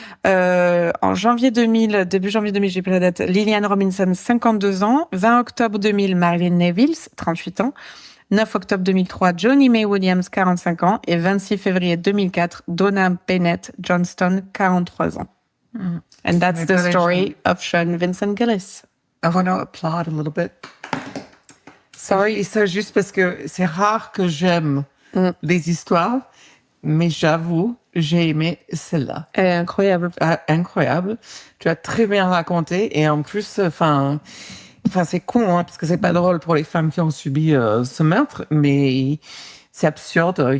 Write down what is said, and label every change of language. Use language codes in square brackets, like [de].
[fr] En janvier 2000, début janvier 2000, j'ai pas la date, Lillian Robinson, 52 ans. 20 octobre 2000, Marilyn Neville, 38 ans. 9 octobre 2003, Johnny May Williams, 45 ans. Et 26 février 2004, Donna Bennett Johnston, 43 ans. [en] And that's the story of Sean Vincent Gillis. I want to applaud a little bit. Sorry. [fr] Et ça, juste parce que c'est rare que j'aime les histoires, mais j'avoue, j'ai aimé celle-là. Elle est incroyable. Ah, incroyable. Tu as très bien raconté et en plus, enfin, c'est con, hein, parce que c'est pas drôle pour les femmes qui ont subi ce meurtre, mais c'est absurde.